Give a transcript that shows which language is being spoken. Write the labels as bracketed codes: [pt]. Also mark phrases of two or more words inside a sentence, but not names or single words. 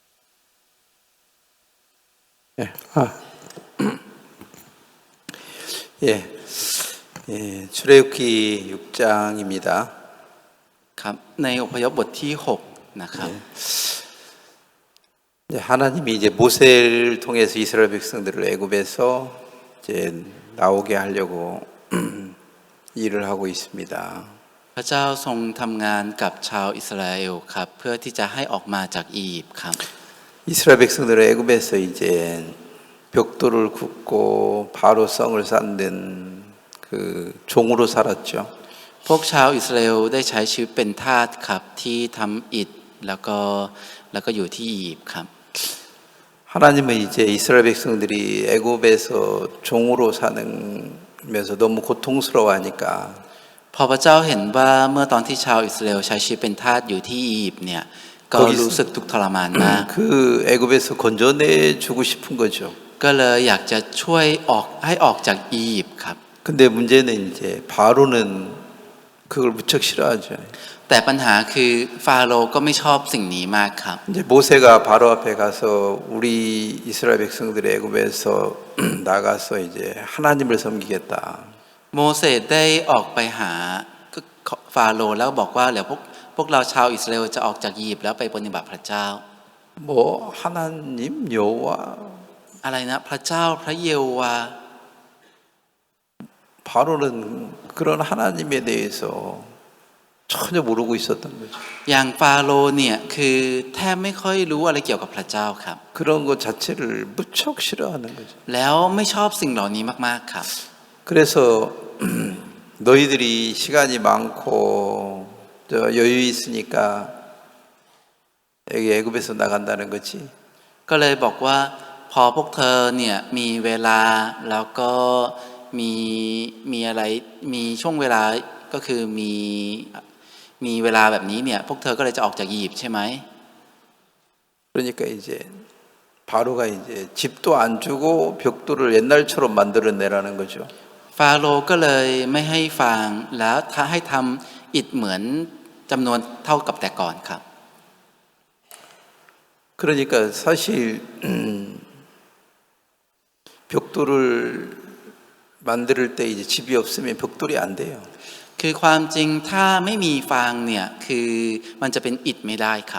[ko] 예. 예, 예, 출애굽기 6장입니다. [th] ครับในอพยพบทที่6นะครับ [ko] 하나님이 이제 모세를 통해서 이스라엘 백성들을 애굽에서 이제 나오게 하려고 일을 하고 있습니다. [th] พระเจ้าทรงทำงานกับชาวอิสราเอลครับเพื่อที่จะให้ออกมาจากอียิปต์ครับ [ko] 이스라엘 백성들은 애굽에서 이제 벽돌을 굽고 바로 성을 쌓는 그 종으로 살았죠. [th] พวกชาวอิสราเอลได้ใช้ชีวิตเป็นทาสครับที่ทำอิฐแล้วก็อยู่ที่อียิปต์ครับ [ko] 하나님은 이제 이스라엘 백성들이 애굽에서 종으로 사는면서 너무 고통스러워하니까 [th] พอพระเจ้าเห็นว่าเมื่อตอนที่ชาวอิสราเอลใช้ชีวิตเป็นทาสอยู่ที่อียิปต์เนี่ยก็รู้สึกทุกข์ทรมานมาก [ko] 그 애굽에서 건져내 주고 싶은 거죠. [th] ก็เลยอยากจะช่วยให้ออกจากอียิปต์ครับ [ko] 근데 문제는 이제 바로는 그걸 무척 싫어하죠. [th] แต่ปัญหาคือฟาโรห์ก็ไม่ชอบสิ่งนี้มากครับ [ko] 이제 모세가 바로 앞에 가서 우리 이스라엘 백성들이 애굽에서 나가서 이제 하나님을 섬기겠다. [th] โมเสสได้ออกไปหาฟาโรห์แล้วบอกว่าเดี๋ยวพวกเราชาวอิสราเอลจะออกจากอียิปต์แล้วไปปฏิบัติพระเจ้า [ko] 뭐 하나님 여호와 [th] อะไรนะพระเจ้าพระเยโฮวา [ko] 바로는 그런 하나님에 대해서 전혀 모르고 있었던 거죠. [th] อย่างฟาโรห์เนี่ยคือแทบไม่ค่อยรู้อะไรเกี่ยวกับพระเจ้าครับ [ko] 그런 것 자체를 무척 싫어하는 거죠. [th] แล้วไม่ชอบสิ่งเหล่านี้มากๆครับ [ko] 그래서 너희들이 시간이 많고 여유 있으니까 여기 애굽에서 나간다는 거지. [th] ก็เลยบอกว่าพอพวกเธอเนี่ยมีเวลาแล้วก็มีอะไรมีช่วงเวลาก็คือมีเวลาแบบนี้เนี่ยพวกเธอก็เลยจะออกจากอียิปต์ใช่ไหม [ko] 그러니까 이제 바로가 이제 집도 안 주고 벽돌을 옛날처럼 만들어내라는 거죠. [th] ฟาโรห์ก็เลยไม่ให้ฟางแล้วให้ทำอิฐเหมือนจำนวนเท่ากับแต่ก่อนครับ [ko] 그러니까 사실 벽돌을 만들 때 이제 집이 없으면 벽돌이 안 돼요. [th] คือความจริงถ้าไม่มีฟางเนี่ยคือมันจะเป็นอิฐไม่ได้ครับ